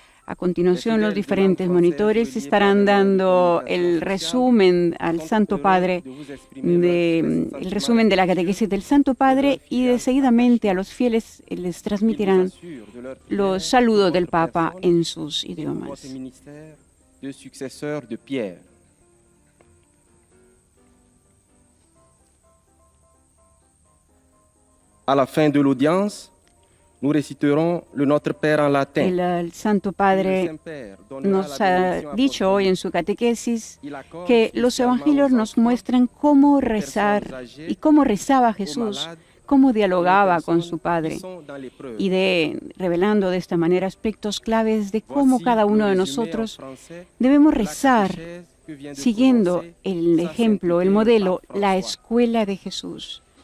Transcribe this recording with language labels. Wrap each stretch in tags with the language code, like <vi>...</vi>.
<es>A continuación, los diferentes monitores estarán dando el resumen al Santo Padre, el resumen de la catequesis del Santo Padre, y seguidamente a los fieles les transmitirán los saludos del Papa en sus idiomas.</es> <fr>De successeur de Pierre. À la fin de l'audience, nous réciterons le Notre Père en latin.</fr> <es>El Santo Padre nos ha dicho hoy en su catequesis que los evangelios nos muestran cómo rezar y cómo rezaba Jesús, cómo dialogaba con su Padre, y revelando de esta manera aspectos claves de cómo cada uno de nosotros debemos rezar siguiendo el ejemplo, el modelo, la escuela de Jesús.</es>